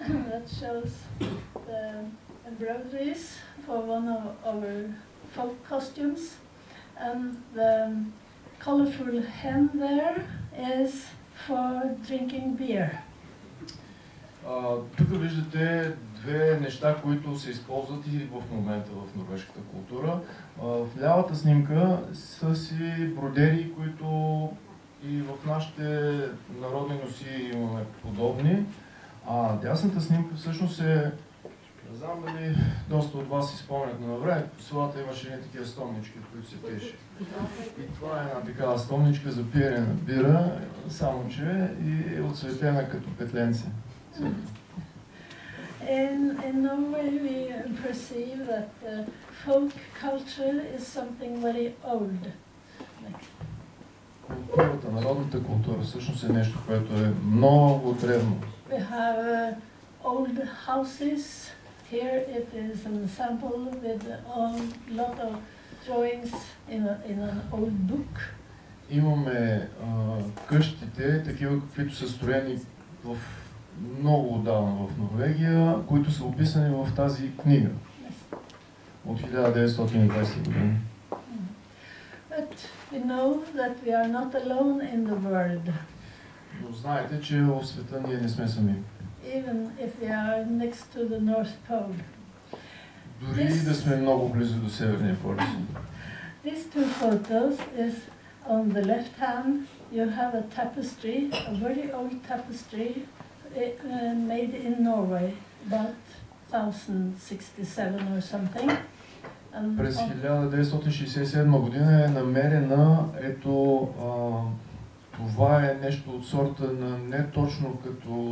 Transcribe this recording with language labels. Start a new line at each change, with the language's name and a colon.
English: That shows the embroideries for one of our folk costumes, and the colorful hen there is for drinking beer.
Bulgarian: Тук виждате две неща, които се използват и в момента в норвежката култура. В лявата снимка са си бродери, които и в нашите народни носии имаме подобни. А дясната снимка всъщност е, не знам дали доста от вас си спомнят, но на време по селата имаше едни такива стомнички, в които се пиеше. И това е една такава стомничка за пиене на бира, само че и е отцветена като петленце.
English: In Norway we perceive that folk culture is something very old.
Bulgarian: Културата, народната култура всъщност е нещо, което е много древно.
English: We have old houses. Here it is an sample with a lot of drawings in an old book.
Bulgarian: Имаме къщите, такива каквито са строени в много отдавна в Норвегия, които са описани в тази книга от 1920 години.
English: But we know that we are not alone in the world.
Bulgarian: Но знаете, че в света ние не сме сами.
English: Even if we are next to the North Pole.
Bulgarian: Дори да сме много близо до Северния полюс.
English: These two photos is on the left hand. You have a tapestry, a very old tapestry made in Norway, about 1067 or something.
Bulgarian: През 1967 година е намерена, ето, това е нещо от сорта на не точно като...